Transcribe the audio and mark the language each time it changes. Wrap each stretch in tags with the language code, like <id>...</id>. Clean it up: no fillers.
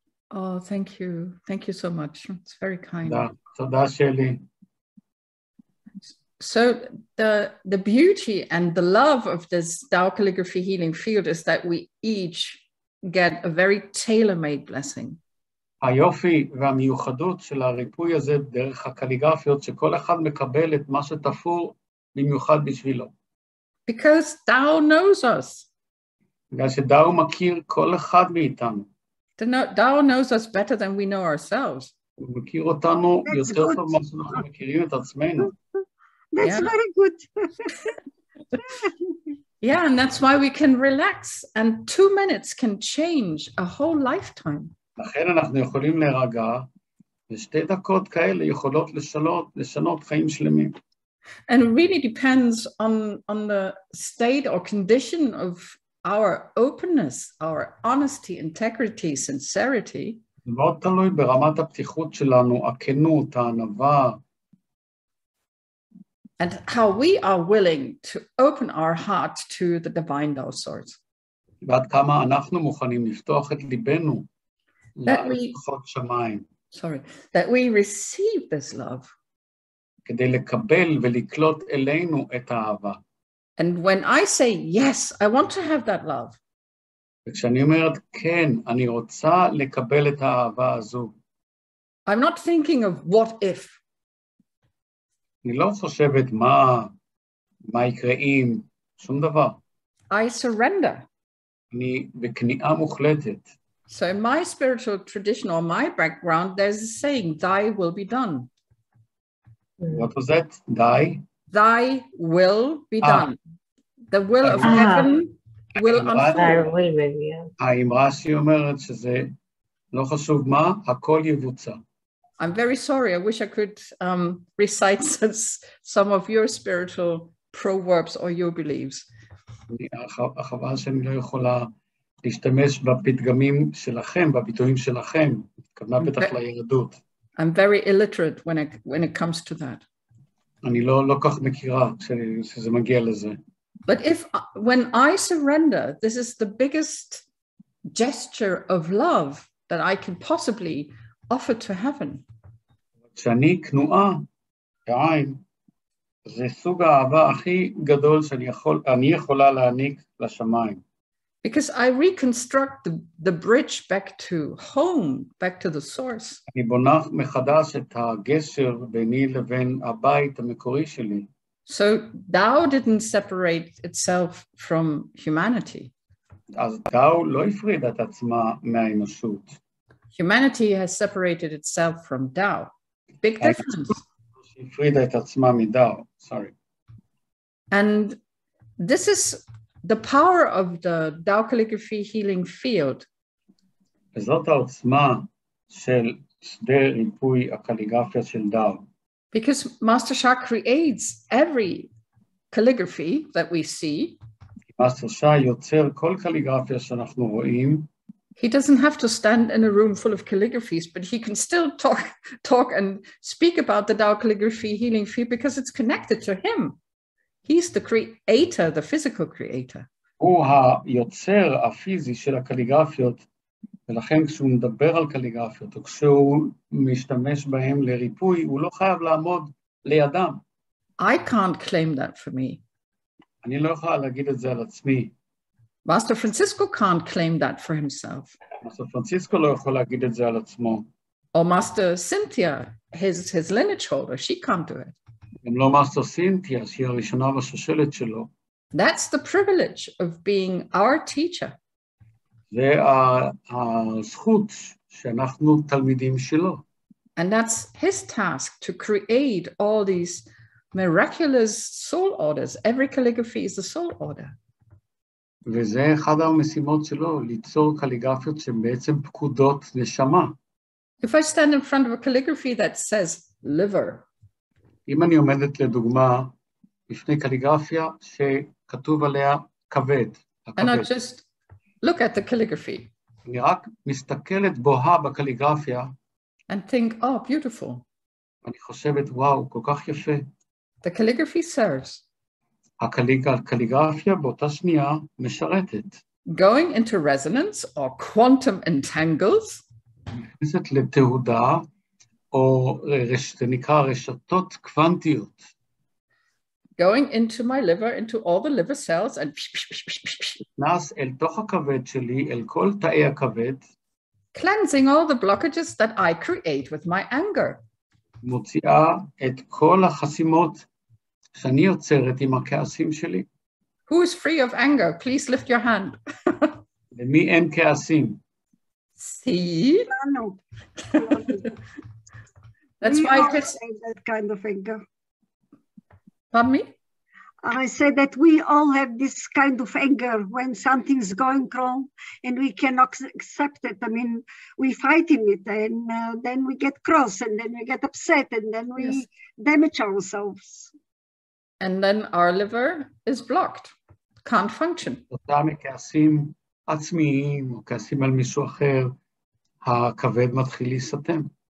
<en>Oh, thank you. Thank you so much. It's very kind.</en> <he>תודה, שלי.</he> <en>So the beauty and the love of this Tao calligraphy healing field is that we each get a very tailor-made blessing.</en> <he>היופי והמיוחדות של הריפוי הזה דרך הקליגרפיות, שכל אחד מקבל את מה שתפור במיוחד בשבילו.</he> <en>Because Tao knows us.</en> <he>בגלל שדאו מכיר כל אחד מאיתנו.</he> <en>Tao knows us better than we know ourselves.</en> <he>הוא מכיר אותנו יותר טוב ממה שאנחנו מכירים את עצמנו.</he> <en>That's very good. Yeah, and that's why we can relax, and 2 minutes can change a whole lifetime.</en> <he>לכן אנחנו יכולים להירגע, ו2 דקות כאלה יכולות לשנות חיים שלמים.</he> <en>And it really depends on the state or condition of our openness, our honesty, integrity, sincerity.</en> <he>זה מאוד תלוי ברמת הפתיחות שלנו, הכנות, הענווה.</he> <en>And how we are willing to open our heart to the divine Tao source.</en> <he>ועד כמה אנחנו מוכנים לפתוח את ליבנו לכוחות שמיים.</he> <en>That we receive this love.</en> <he>כדי לקבל ולקלוט אלינו את האהבה.</he> <en>And when I say, yes, I want to have that love.</en> <he>וכשאני אומרת, כן, אני רוצה לקבל את האהבה הזו.</he> <en>I'm not thinking of what if.</en> <he>אני לא חושבת מה יקרה אם, שום דבר.</he> <en>I surrender.</en> <he>אני בכניעה מוחלטת.</he> <en>So in my spiritual tradition or my background, there's a saying, thy will be done. What was that? Thy will be done. The will of heaven will unfold.</en> <he>האמרה שהיא אומרת שזה לא חשוב מה, הכל יבוצע.</he> <en>I'm very sorry. I wish I could recite some of your spiritual proverbs or your beliefs.</en> <he>החבל שאני לא יכולה להשתמש בפתגמים שלכם, בביטויים שלכם, התכוונה בטח ליהדות.</he> <en>I'm very illiterate when it comes to that.</en> <he>אני לא כך מכירה שזה מגיע לזה.</he> <en>But when I surrender, this is the biggest gesture of love that I can possibly offer to heaven.</en> <he>כשאני כנועה, בעין, זה סוג האהבה הכי גדול שאני יכולה להעניק לשמיים.</he> <en>Because I reconstruct the bridge back to home, back to the source.</en> <he>אני בונה מחדש את הגשר ביני לבין הבית המקורי שלי.</he> <en>So Tao didn't separate itself from humanity.</en> <he>אז דאו לא הפרידה את עצמה מהאנושות.</he> <en>Humanity has separated itself from Tao. Big difference.</en> <he>הפרידה את עצמה מדאו,</he> <en>sorry. And this is the power of the Tao calligraphy healing field.</en> <he>וזאת העוצמה של שדה ריפוי הקליגרפיה של דאו.</he> <en>Because Master Sha creates every calligraphy that we see.</en> <he>מאסטר שאה יוצר כל קליגרפיה שאנחנו רואים.</he> <en>He doesn't have to stand in a room full of calligraphies, but he can still talk and speak about the Tao calligraphy healing field because it's connected to him. He's the creator, the physical creator.</en> <he>הוא היוצר הפיזי של הקליגרפיות, ולכן כשהוא מדבר על קליגרפיות, או כשהוא משתמש בהם לריפוי, הוא לא חייב לעמוד לידם.</he> <en>I can't claim that for me.</en> <he>אני לא יכולה להגיד את זה על עצמי.</he> <en>Master Francisco can't claim that for himself.</en> <he>מאסטר פרנסיסקו לא יכול להגיד את זה על עצמו.</he> <en>Or Master Cynthia, his lineage holder, she can't do it.</en> <he>גם לא מאסטר סינתיה, שהיא הראשונה בשושלת שלו.</he> <en>That's the privilege of being our teacher.</en> <he>זה הזכות שאנחנו תלמידים שלו.</he> <en>And that's his task to create all these miraculous soul orders. Every calligraphy is a soul order.</en> <he>וזה אחד המשימות שלו, ליצור קליגרפיות שבעצם פקודות נשמה.</he> <en>If I stand in front of a calligraphy that says liver,</en> <he>אם אני עומדת לדוגמה בפני קליגרפיה שכתוב עליה כבד,</he> <en>and I just look at the calligraphy,</en> <he>אני רק מסתכלת בוהה בקליגרפיה,</he> <en>and think, oh, beautiful.</en> <he>אני חושבת, וואו, כל כך יפה.</he> <en>The calligraphy serves.</en> <he>הקליגרפיה באותה שנייה משרתת.</he> <en>Going into resonance or quantum entangles.</en> <he>נכנסת לתהודה, או זה נקרא רשתות קוונטיות.</he> <en>Going into my liver, into all the liver cells, and</en> <he>נכנס אל תוך הכבד שלי, אל כל תאי הכבד.</he> <en>Cleansing all the blockages that I create with my anger.</en> <he>מוציאה את כל החסימות שאני יוצרת עם הכעסים שלי.</he> <en>Who is free of anger? Please lift your hand.</en> <he>למי אין כעסים?</he> <en>See? That's why it's that kind of anger. Pardon me? I said that we all have this kind of anger when something's going wrong and we cannot accept it. I mean, we fight in it and then we get cross and then we get upset and then we damage ourselves. And then our liver is blocked, can't function.</en> <he>אותם מכעסים עצמיים או כעסים על מישהו אחר, הכבד מתחיל להיסתם.</he>